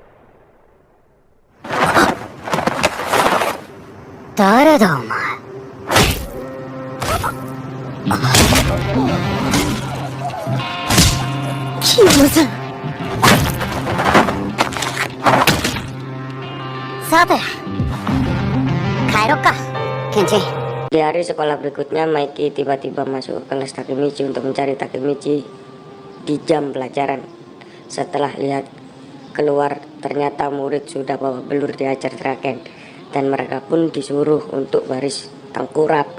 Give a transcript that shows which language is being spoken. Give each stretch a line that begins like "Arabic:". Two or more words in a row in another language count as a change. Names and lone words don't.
Japanese: 誰だお前? Kimono-san. さて、帰ろっか、ケンチン。
Indonesian: Di hari sekolah berikutnya, Maiki tiba-tiba masuk ke kelas Takemichi untuk mencari Takemichi di jam pelajaran. Setelah lihat keluar, ternyata murid sudah bawa belur diajar Draken, dan mereka pun disuruh untuk baris tengkurap.